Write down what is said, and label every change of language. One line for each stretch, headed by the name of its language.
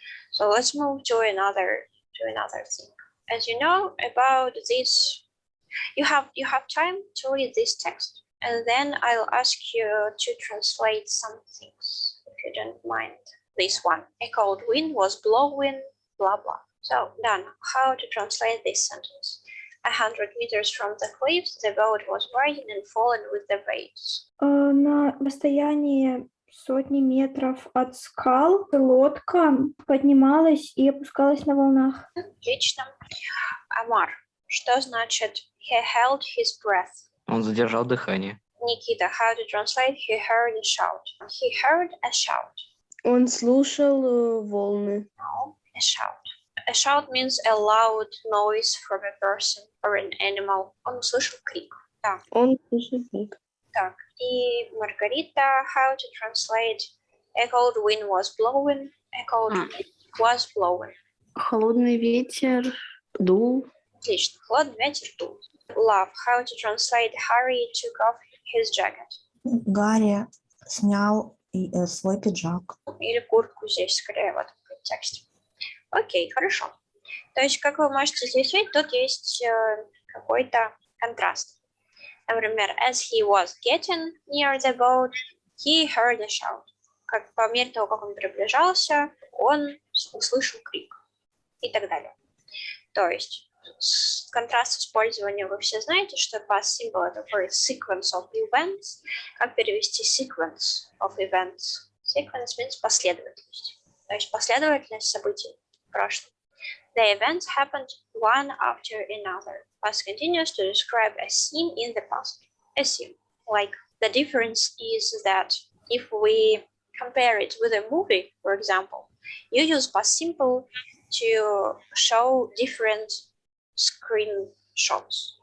English: So let's move to another thing. As you know about this, you have time to read this text, and then I'll ask you to translate some things, if you don't mind. This one, a cold wind was blowing, blah blah. So Dana, how to translate this sentence? 100 meters from the cliffs, the boat was riding and falling with the waves.
Russian: На расстоянии сотни метров от скал лодка поднималась и опускалась на волнах. Отлично.
English: Амар,
Russian: что значит
English: he held his breath?
Russian: Он задержал дыхание.
English: Nikita, how to translate he heard a shout? He heard a shout.
Russian: Он слушал волны.
English: No, a shout. A shout means a loud noise from a person or an animal.
Russian: Он услышал крик. Да. Он слушал крик. Так.
English: И Маргарита, how to translate a cold wind was blowing? A cold wind was blowing.
Russian: Холодный ветер дул. Отлично. Холодный ветер дул.
English: Love, how to translate Harry took off his jacket?
Russian: Гарри снял свой пиджак. Или куртку здесь, скорее, в этом контексте. Окей, хорошо. То есть, как вы можете здесь видеть, тут есть какой-то контраст.
English: Например, as he was getting near the boat, he heard a shout.
Russian: Как по мере того, как он приближался, он услышал крик. И так далее. То есть, контраст использования вы все знаете, что past simple это
English: for sequence of events.
Russian: Как перевести sequence of events? Sequence means последовательность. То есть последовательность событий в прошлом.
English: The events happened one after another. Past continues to describe a scene in the past. A scene. Like the difference is that if we compare it with a movie, for example, you use past simple to show different screenshots.